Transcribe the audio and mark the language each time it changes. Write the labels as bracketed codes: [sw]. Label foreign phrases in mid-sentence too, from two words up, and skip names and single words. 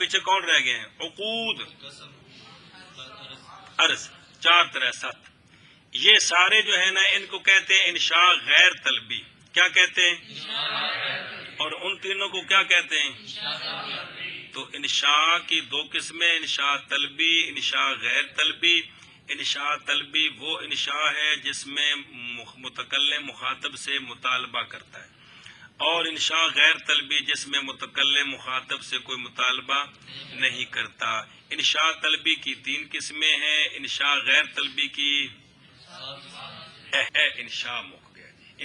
[ur] پیچھے کون رہ گئے ہیں؟ عقود، قسم عرض، 4 طرح 7. یہ سارے جو ہے نا ان کو کہتے ہیں انشاء غیر طلبی. کیا کہتے ہیں؟ اور ان تینوں کو کیا کہتے ہیں؟ تو انشاء کی 2 قسمیں، انشاء طلبی، انشاء غیر طلبی. انشاء طلبی وہ انشاء ہے جس میں متکلم مخاطب سے مطالبہ کرتا ہے، اور انشاء غیر طلبی جس میں متکلم مخاطب سے کوئی مطالبہ نہیں کرتا. انشاء طلبی کی 3 قسمیں ہیں، انشاء غیر طلبی کی انشاء [pa] مک گیا جی.